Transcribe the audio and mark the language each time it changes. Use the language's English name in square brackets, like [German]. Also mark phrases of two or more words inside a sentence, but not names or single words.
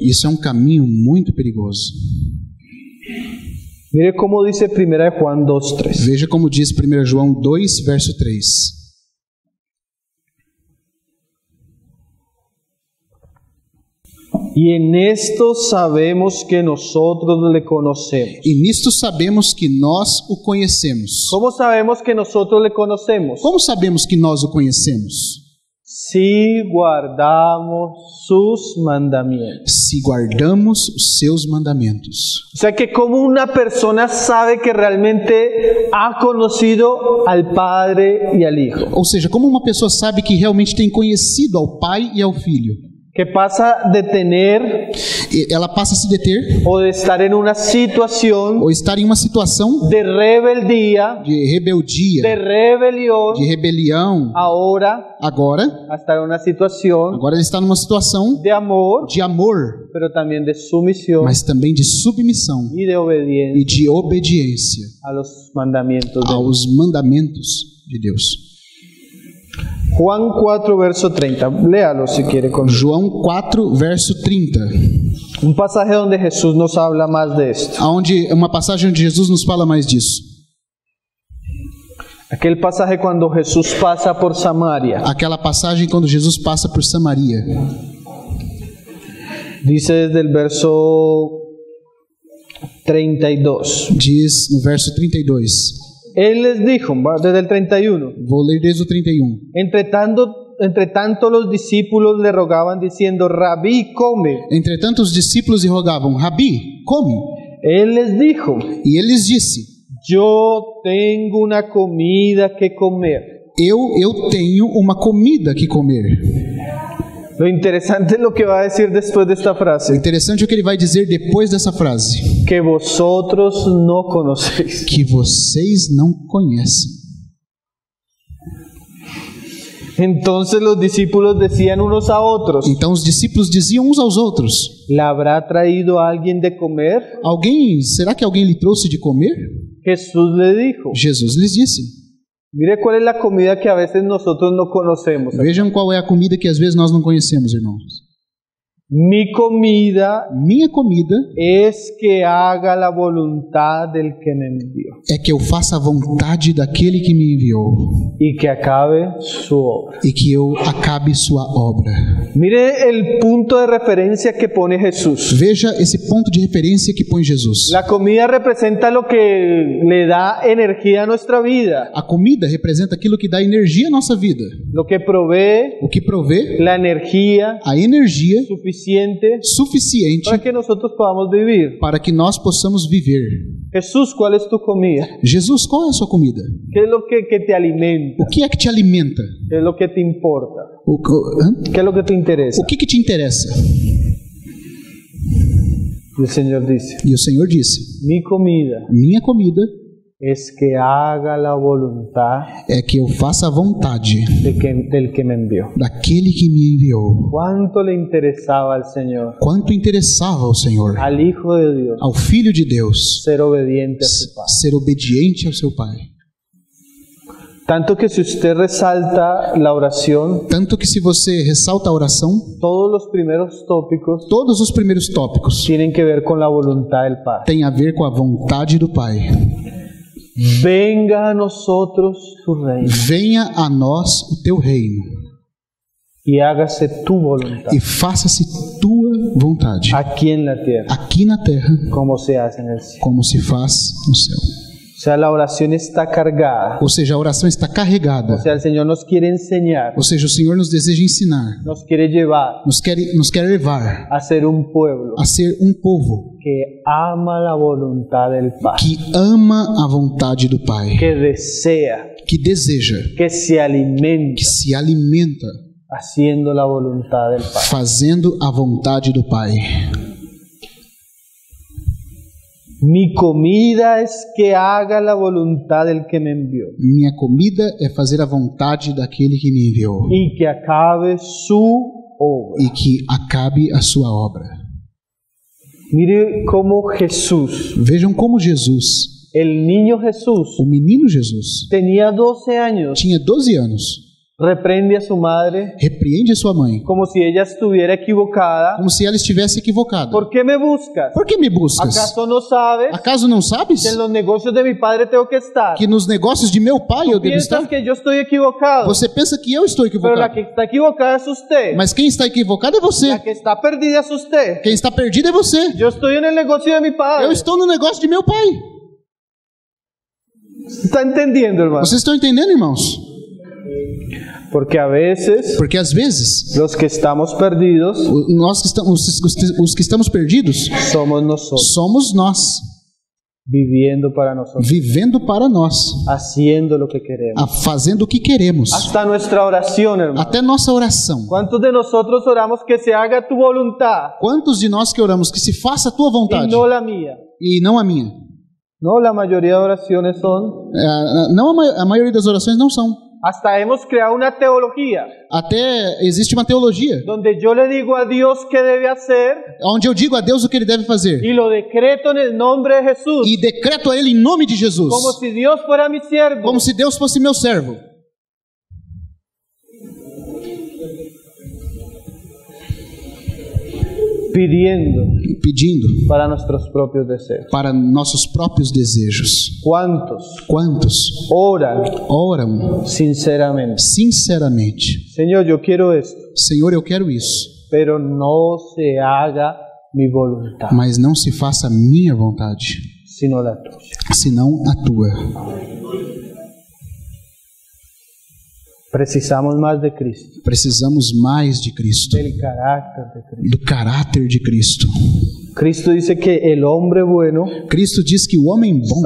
[Portuguese] Isso é um caminho muito perigoso. [Spanish] Mire cómo dice 1 Juan 2:3. [Portuguese] Veja como diz 1 João 2, verso 3. [Spanish] Y en esto sabemos que nosotros le conocemos. [Portuguese] E nisto sabemos que nós o conhecemos. [Spanish] ¿Cómo sabemos que nosotros le conocemos? [Portuguese] Como sabemos que nós o conhecemos? [Spanish] Si guardamos sus mandamientos. [Portuguese] Se guardamos os seus mandamentos. [Spanish] O sea que como una persona sabe que realmente ha conocido al Padre y al Hijo. [Portuguese] Ou seja, como uma pessoa sabe que realmente tem conhecido ao Pai e ao Filho? [Spanish] Que pasa de tener [Portuguese] Ela passa a se deter [Spanish] o de estar en una situación [Portuguese] ou estar em uma situação [Spanish] de rebeldía, [Portuguese] de rebeldia, [Spanish] de rebelión, [Portuguese] de rebelião. [Spanish] ahora [Portuguese] Agora [Spanish] a estar en una situación [Portuguese] ele está numa situação [Spanish] de amor, [Portuguese] de amor, [Spanish] pero también de sumisión [Portuguese] mas também de submissão [Spanish] y de obediencia [Portuguese] e de obediência [Spanish] a los mandamientos de Dios. [Portuguese] aos mandamentos de Deus. [Spanish] Juan 4, verso 30. Léalo si quiere conmigo. [Portuguese] João 4, verso 30, [Spanish] Un pasaje donde Jesús nos habla más de esto. [Portuguese] onde uma passagem onde Jesus nos fala mais disso. [Spanish] Aquel pasaje cuando Jesús pasa por Samaria. [Portuguese] Aquela passagem quando Jesus passa por Samaria. [Spanish] Dice desde el verso 32. [Portuguese] Diz no verso 32. [Spanish] Él les dijo, desde el 31. [Portuguese] Vou ler desde o 31. [Spanish] Entre tanto los discípulos le rogaban diciendo, Rabí, come. [Portuguese] Entretanto, os discípulos lhe rogavam: Rabi, come. [Spanish] Él les dijo, [Portuguese] E ele lhes disse: [Spanish] yo tengo una comida que comer. [Portuguese] Eu tenho uma comida que comer. [Spanish] Lo interesante es lo que va a decir después de esta [Portuguese] O [Spanish] frase, [Portuguese] interessante é o que ele vai dizer depois dessa frase: [Spanish] que vosotros no conocéis. [Portuguese] que vocês não conhecem. [Spanish] Entonces los discípulos decían unos a otros, [Portuguese] Então os discípulos diziam uns aos outros: [Spanish] ¿le habrá traído a alguien de comer? [Portuguese] será que alguém lhe trouxe de comer? [Spanish] Jesús le dijo, [Portuguese] Jesus lhes disse: [Spanish] mire cuál es la comida que a veces nosotros no conocemos. [Portuguese] Vejam qual é a comida que às vezes nós não conhecemos, irmãos. [Spanish] Mi comida [Portuguese] Minha comida [Spanish] es que haga la voluntad del que me envió [Portuguese] é que eu faça a vontade daquele que me enviou [Spanish] y que acabe su obra. [Portuguese] e que eu acabe sua obra. [Spanish] Mire el punto de referencia que pone Jesús. [Portuguese] Veja esse ponto de referência que põe Jesus. [Spanish] La comida representa lo que le da energía a nuestra vida, [Portuguese] A comida representa aquilo que dá energia à nossa vida, [Spanish] lo que provee [Portuguese] o que provê [Spanish] la energía [Portuguese] a energia [Spanish] suficiente [Portuguese] suficiente [Spanish] para que nosotros podamos vivir. [Portuguese] para que nós possamos viver. [Spanish] Jesús, ¿cuál es tu comida? [Portuguese] Jesus, qual é a sua comida? [Spanish] ¿Qué es lo que te alimenta? [Portuguese] O que é que te alimenta? [Spanish] ¿Qué es lo que te importa? Hã? ¿Qué es lo que te interesa? [Portuguese] O que te interessa? [Spanish] Y el Señor dice, [Portuguese] E o Senhor disse: [Spanish] mi comida [Portuguese] minha comida [Spanish] es que haga la voluntad [Portuguese] é que eu faça a vontade [Spanish] del que me envió. [Portuguese] daquele que me enviou. [Spanish] ¿Cuánto le interesaba al Señor, [Portuguese] Quanto interessava ao Senhor, [Spanish] al Hijo de Dios, [Portuguese] ao Filho de Deus, [Spanish] ser obediente a su Padre? [Portuguese] ser obediente ao seu Pai. [Spanish] Tanto que si usted resalta la oración, [Portuguese] Tanto que se você ressalta a oração, [Spanish] todos los primeros tópicos [Portuguese] todos os primeiros tópicos [Spanish] tienen que ver con la voluntad del Padre. [Portuguese] têm a ver com a vontade do Pai. [Spanish] Venga a nosotros tu reino [Portuguese] Venha a nós o teu reino [Spanish] y hágase tu voluntad [Portuguese] e faça-se tua vontade, [Spanish] aquí en la tierra [Portuguese] aqui na terra [Spanish] como se hace en el cielo. [Portuguese] como se faz no céu. [Spanish] O sea, la oración está cargada. [Portuguese] Ou seja, a oração está carregada. [Spanish] O sea, el Señor nos quiere enseñar, [Portuguese] Ou seja, o Senhor nos deseja ensinar, [Spanish] nos quiere llevar [Portuguese] nos quer levar [Spanish] a ser un pueblo [Portuguese] a ser um povo [Spanish] que ama la voluntad del Padre, [Portuguese] que ama a vontade do Pai, [Spanish] que desea, [Portuguese] que deseja, [Spanish] que se alimenta [Portuguese] que se alimenta [Spanish] haciendo la voluntad del Padre. [Portuguese] fazendo a vontade do Pai. [Spanish] Mi comida es que haga la voluntad del que me envió [Portuguese] Minha comida é fazer a vontade daquele que me enviou [Spanish] y que acabe su obra. [Portuguese] e que acabe a sua obra. [Spanish] Mire cómo Jesús, [Portuguese] Vejam como Jesus, [Spanish] el niño Jesús, [Portuguese] o menino Jesus, [Spanish] tenía 12 años [Portuguese] tinha 12 anos [Spanish] reprende a su madre [Portuguese] repreende a sua mãe, [Spanish] como si ella estuviera equivocada. [Portuguese] como se ela estivesse equivocada. [Spanish] ¿Por qué me buscas? [Portuguese] Por que me buscas? [Spanish] ¿Acaso no sabes [Portuguese] Acaso não sabes [Spanish] que en los negocios de mi padre tengo que estar? [Portuguese] que nos negócios de meu pai eu devo [Spanish] Piensas [Portuguese] estar? [Spanish] que yo estoy equivocado, [Portuguese] Você pensa que eu estou [Spanish] pero la [Portuguese] equivocado, [Spanish] que está equivocada es usted. [Portuguese] mas quem está equivocado é você. [Spanish] La que está perdida es usted. [Portuguese] Quem está perdido é você. [Spanish] Yo estoy en el negocio de mi padre. [Portuguese] Eu estou no negócio de meu pai. [Spanish] ¿Está entendiendo, hermano? [Portuguese] Vocês estão entendendo, irmãos? [Spanish] Porque a veces [Portuguese] Porque às vezes [Spanish] los que estamos perdidos [Portuguese] nós que estamos, os que estamos perdidos [Spanish] somos nosotros, [Portuguese] somos nós, [Spanish] viviendo para nosotros, [Portuguese] vivendo para nós, [Spanish] haciendo lo que queremos. [Portuguese] fazendo o que queremos. [Spanish] Hasta nuestra oración, hermano. [Portuguese] Até nossa oração. [Spanish] ¿Cuántos de nosotros oramos que se haga tu voluntad [Portuguese] Quantos de nós que oramos que se faça a tua [Spanish] y [Portuguese] vontade [Spanish] no la mía? [Portuguese] e não a minha? [Spanish] No, la mayoría de oraciones son. [Portuguese] Não a maioria das orações não são. [Spanish] Hasta hemos creado una teología [Portuguese] Até existe uma teologia [Spanish] donde yo le digo a Dios qué debe hacer [Portuguese] onde eu digo a Deus o que Ele deve fazer [Spanish] y lo decreto en el nombre de Jesús, [Portuguese] e decreto a Ele em nome de Jesus, [Spanish] como si Dios fuera mi siervo. [Portuguese] como se Deus fosse meu servo. Pedindo [Spanish] Para nuestros propios deseos. [Portuguese] para nossos próprios desejos. [Spanish] ¿Cuántos [Portuguese] Oram [Spanish] oran sinceramente? [Portuguese] sinceramente: [Spanish] Señor, yo quiero esto, [Portuguese] Senhor, eu quero isso, [Spanish] pero no se haga mi voluntad, [Portuguese] mas não se faça a minha vontade, [Spanish] sino la tuya. [Portuguese] senão a tua. [Spanish] Precisamos más de Cristo, [Portuguese] Precisamos mais de Cristo, [Spanish] del carácter de Cristo. [Portuguese] do caráter de Cristo. [Spanish] Cristo dice que el hombre bueno [Portuguese] Cristo diz que o homem bom